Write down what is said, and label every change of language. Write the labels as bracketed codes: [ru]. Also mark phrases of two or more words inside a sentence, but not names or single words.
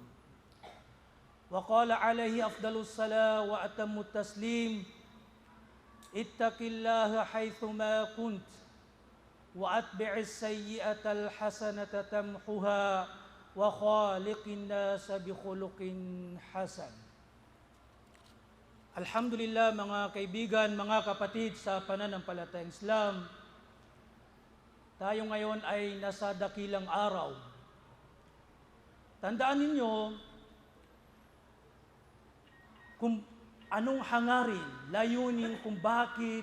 [ar] وقال عليه أفضل الصلاة وأتم التسليم: اتق الله حيثما كنت وأتبع السيئة الحسنة تمحها وخالق الناس بخلق حسن. [tl] Alhamdulillah, mga kaibigan, mga kapatid sa pananampalatayang Islam, tayo ngayon ay nasa dakilang araw. Tandaan ninyo kung anong hangarin, layunin kung bakit